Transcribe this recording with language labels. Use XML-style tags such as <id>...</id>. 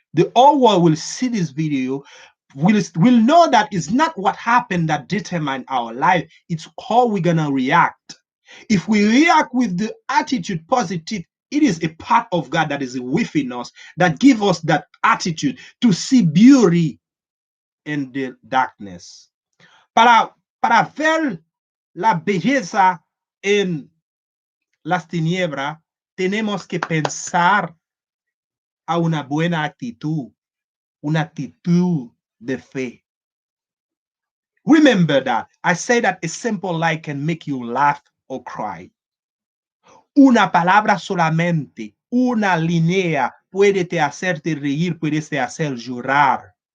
<en>The whole world will see this video, will know that it's not what happened that determine our life. It's how we're gonna react. If we react with the attitude positive, it is a part of God that is within us that give us that attitude to see beauty in the darkness.</en> <es>Para ver la belleza en las tinieblas, tenemos que pensar a una buena actitud, una actitud de fe.</es> <en>Remember that. I say that a simple lie can make you laugh or cry.</en> <es>Una palabra solamente, una línea puede te hacerte reír, puede te hacer llorar.</es>